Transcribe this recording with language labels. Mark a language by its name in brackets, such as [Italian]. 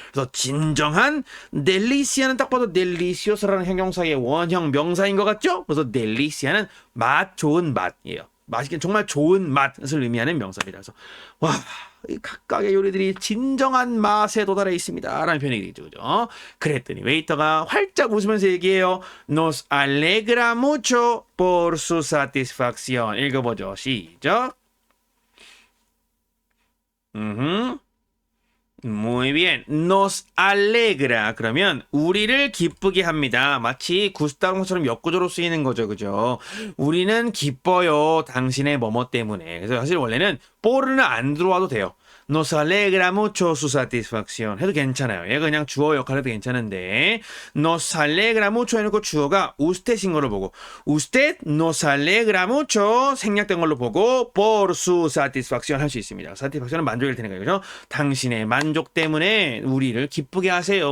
[Korean] 그래서 진정한 delicia는 딱 봐도 delicious라는 형용사의 원형 명사인 것 같죠? 그래서 delicia는 맛 좋은 맛이에요. 맛있게 정말 좋은 맛을 의미하는 명사입니다. 그래서 와. 이 각각의 요리들이 진정한 맛에 도달해 있습니다. 라는 표현이 되죠. 그죠? 그랬더니 웨이터가 활짝 웃으면서 얘기해요. [Spanish] Nos alegra mucho por su satisfacción. [Korean] 읽어보죠. 시작. [Spanish] Muy bien. Nos alegra. [Korean] 그러면 우리를 기쁘게 합니다. 마치 구스타동처럼 역구조로 쓰이는 거죠. 그죠? 우리는 기뻐요. 당신의 뭐뭐 때문에. 그래서 사실 원래는 por는 안 들어와도 돼요. [Spanish] Nos alegra mucho su satisfacción [Korean] 해도 괜찮아요. 얘가 그냥 주어 역할 해도 괜찮은데 Nos alegra mucho 해놓고 주어가 usted,인 걸로 보고 [Spanish] Usted nos alegra mucho [Korean] 생략된 걸로 보고 [Spanish] por su satisfacción [Korean] 할 수 있습니다. satisfaction은 만족일 테니까요. 그죠? 당신의 만족 때문에 우리를 기쁘게 하세요.